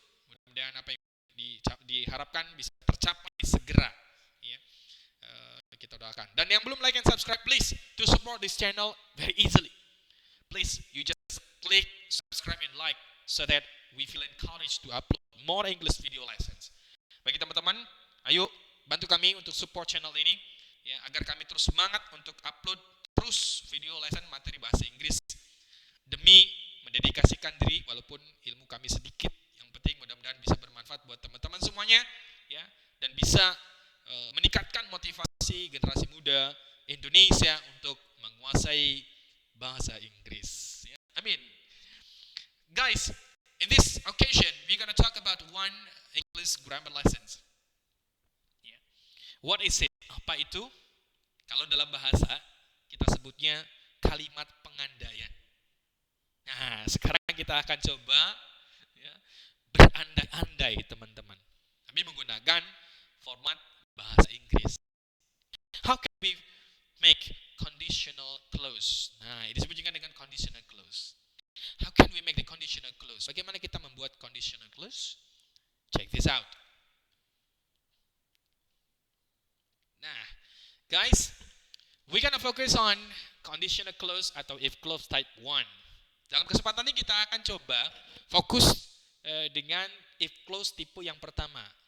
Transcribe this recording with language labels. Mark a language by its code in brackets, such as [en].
[id] Mudah-mudahan apa yang diharapkan bisa tercapai segera. Ya. Kita doakan. Dan yang belum [en] like and subscribe, please to support this channel very easily. Please, you just click subscribe and like so that we feel encouraged to upload more English video lessons. [id] Bagi teman-teman, ayo bantu kami untuk support channel ini ya, agar kami terus semangat untuk upload terus video lesson materi bahasa Inggris demi mendedikasikan diri walaupun ilmu kami sedikit. Yang penting mudah-mudahan bisa bermanfaat buat teman-teman semuanya ya, dan bisa meningkatkan motivasi generasi muda Indonesia untuk menguasai bahasa Inggris ya. Amin. [en] Guys, in this occasion we're gonna talk about one English grammar lessons. Yeah. What is it? [id] Apa itu? Kalau dalam bahasa kita sebutnya kalimat pengandaian. Nah, sekarang kita akan coba ya, berandai-andai teman-teman. Kami menggunakan format bahasa Inggris. [en] How can we make conditional clause? [id] Nah, ini disebut juga dengan conditional clause. [en] How can we make the conditional clause? [id] Bagaimana kita membuat conditional clause? [en] Check this out. Nah, guys, we're gonna focus on conditional clause atau if clause type 1. [id] Dalam kesempatan ini kita akan coba fokus dengan if clause tipe yang pertama.